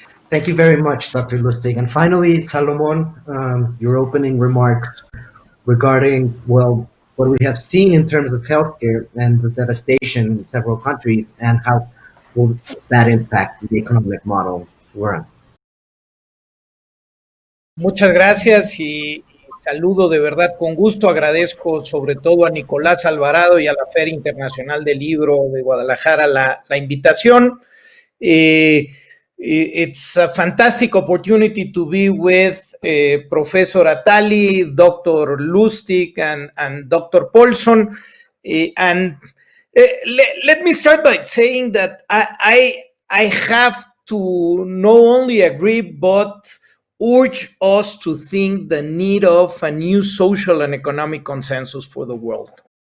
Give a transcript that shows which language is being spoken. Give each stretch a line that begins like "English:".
English: Thank you very much, Dr. Lustig. And finally, Salomón, your opening remarks regarding, well, what we have seen in terms of healthcare and the devastation in several countries, and how will that impact the economic model we're in.
Spanish: Muchas gracias y saludo de verdad con gusto. Agradezco sobre todo a Nicolás Alvarado y a la Feria Internacional del Libro de Guadalajara la invitación.
English: It's a fantastic opportunity to be with Professor Attali, Dr. Lustig, and Dr. Paulson. Let me start by saying that I have to not only agree, but urge us to think the need of a new social and economic consensus for the world.